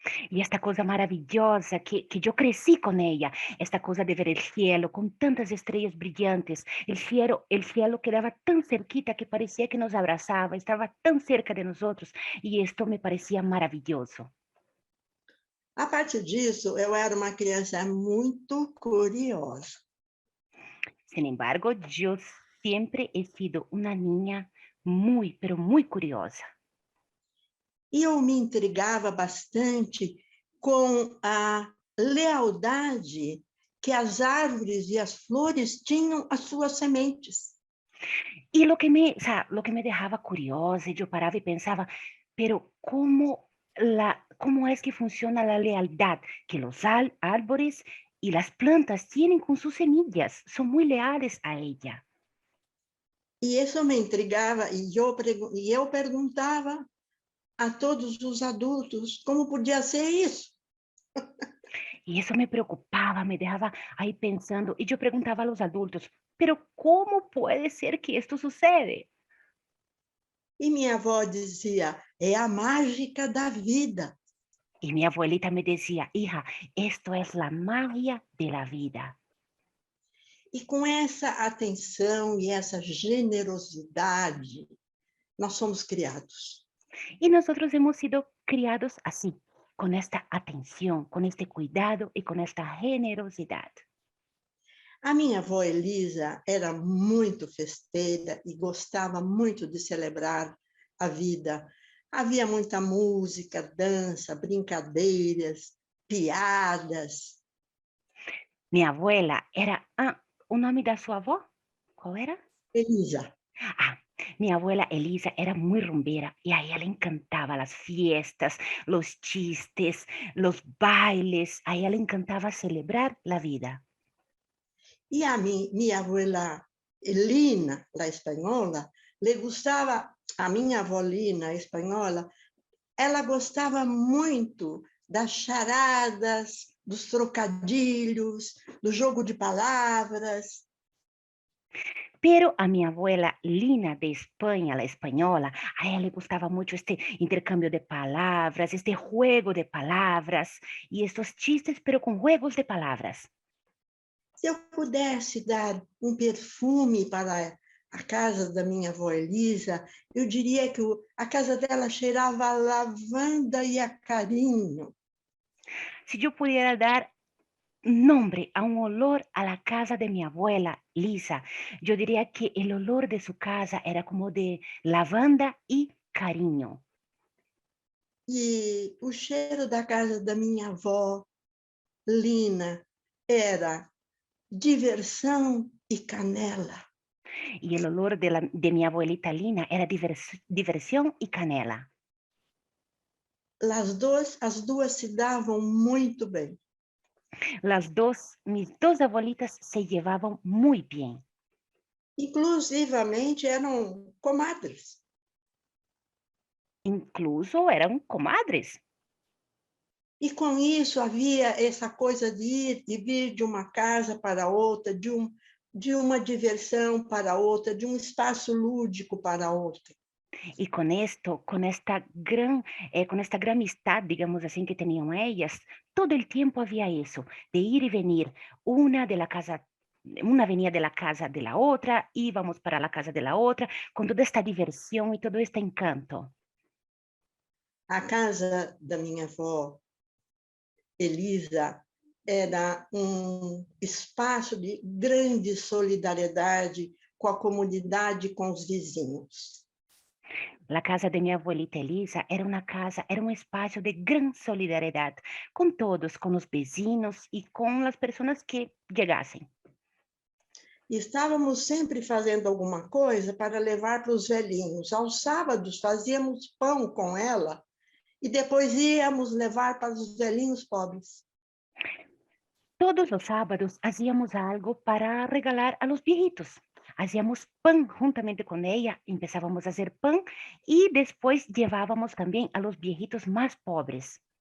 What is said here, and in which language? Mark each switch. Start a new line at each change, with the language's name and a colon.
Spanish: Y esta cosa maravillosa que yo crecí con ella, esta cosa de ver el cielo con tantas estrellas brillantes, el cielo quedaba tan cerquita que parecía que nos abrazaba, estaba tan cerca de nosotros y esto me parecía maravilloso.
Portuguese: A partir disso, eu era uma criança muito curiosa.
Spanish: Sin embargo, yo siempre he sido una niña muy, pero muy curiosa.
Portuguese: E eu me intrigava bastante com a lealdade que as árvores e as flores tinham às suas sementes.
Spanish: Y lo que me, o sea, lo que me dejaba curiosa, y yo paraba y pensaba, pero ¿cómo es que funciona la lealtad que los árboles y las plantas tienen con sus semillas? Son muy leales a ella.
Portuguese: E isso me intrigava, e eu perguntava a todos os adultos como podia ser isso.
Spanish: Y eso me preocupaba, me dejaba ahí pensando, y yo preguntaba a los adultos, pero ¿cómo puede ser que esto sucede?
Portuguese: E minha avó dizia: é a mágica da vida.
Spanish: Y mi abuelita me decía, hija, esto es la magia de la vida.
Portuguese: E com essa atenção e essa generosidade, nós somos criados.
Spanish: Y nosotros hemos sido criados así, con esta atención, con este cuidado y con esta generosidad.
Portuguese: A minha avó Elisa era muito festeira e gostava muito de celebrar a vida. Havia muita música, dança, brincadeiras, piadas.
Spanish: Mi abuela era,
Portuguese: ¿o nome da sua avó?
Spanish: ¿Cuál era?
Portuguese: Elisa,
Spanish: Ah, mi abuela Elisa era muy rumbera y a ella le encantaba las fiestas, los chistes, los bailes. A ella le encantaba celebrar la vida.
Portuguese: e a minha abuela Elina, la espanhola, le gostava, a minha avó Lina, espanhola, ela gostava muito das charadas, dos trocadilhos, do jogo de palavras.
Spanish: Pero a mi abuela Lina de España, la española, a ella le gustaba mucho este intercambio de palabras, este juego de palabras y estos chistes, pero con juegos de palabras.
Portuguese: Se eu pudesse dar um perfume para a casa da minha avó Elisa, eu diria que a casa dela cheirava a lavanda e a carinho.
Spanish: Si yo pudiera dar nombre a un olor a la casa de mi abuela Lisa, yo diría que el olor de su casa era como de lavanda y cariño.
Portuguese: E o cheiro da casa da minha avó Lina era diversão e canela.
Spanish: Y el olor de mi abuelita Lina era diversión y canela.
Portuguese: As duas se davam muito bem.
Spanish: Mis dos abuelitas se llevaban muy bien.
Portuguese: Inclusivamente eram comadres.
Spanish: Incluso eran comadres.
Portuguese: E com isso havia essa coisa de ir e vir de uma casa para outra, de uma diversão para outra, de um espaço lúdico para outra.
Spanish: Y con esto, con esta gran amistad, digamos así, que tenían ellas, todo el tiempo había eso, de ir y venir, una venía de la casa de la otra, íbamos para la casa de la otra, con toda esta diversión y todo este encanto.
Portuguese: A casa da minha avó Elisa era um espaço de grande solidariedade com a comunidade e com os vizinhos.
Spanish: La casa de mi abuelita Elisa era un espacio de gran solidaridad con todos, con los vecinos y con las personas que llegasen.
Portuguese: E estávamos sempre fazendo alguma coisa para levar para os velhinhos. Aos sábados fazíamos pão com ela e depois íamos levar para os velhinhos pobres.
Spanish: Todos los sábados hacíamos algo para regalar a los viejitos. Hacíamos pan juntamente con ella, empezábamos a hacer pan y después llevábamos también a los viejitos más pobres.